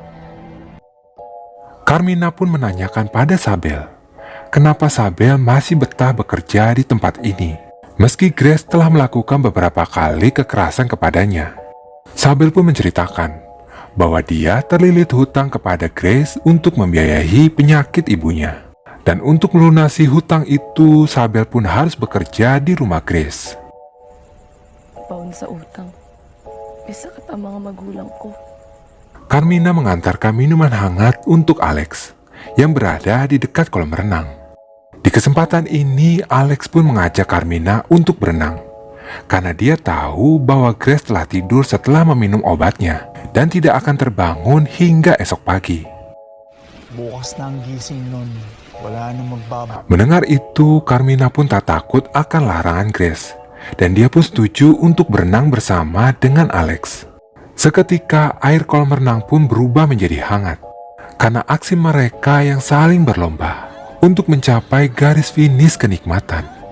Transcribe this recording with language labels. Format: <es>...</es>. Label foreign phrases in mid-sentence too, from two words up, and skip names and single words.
<id>Carmina pun menanyakan pada Sabel, kenapa Sabel masih betah bekerja di tempat ini, meski Grace telah melakukan beberapa kali kekerasan kepadanya. Sabel pun menceritakan bahwa dia terlilit hutang kepada Grace untuk membiayai penyakit ibunya. Dan untuk melunasi hutang itu, Sabel pun harus bekerja di rumah Grace.</id> <tl>Baon sa utang. Isa ka pa mga magulang ko.</tl> <id>Carmina mengantarkan minuman hangat untuk Alex yang berada di dekat kolam renang. Di kesempatan ini, Alex pun mengajak Carmina untuk berenang, karena dia tahu bahwa Grace telah tidur setelah meminum obatnya dan tidak akan terbangun hingga esok pagi.</id> <tl>Bukas na ang gising nun. Wala nang magbaba.</tl> <id>Mendengar itu, Carmina pun tak takut akan larangan Grace, dan dia pun setuju untuk berenang bersama dengan Alex. Seketika, air kolam renang pun berubah menjadi hangat, karena aksi mereka yang saling berlomba untuk mencapai garis finish kenikmatan.</id>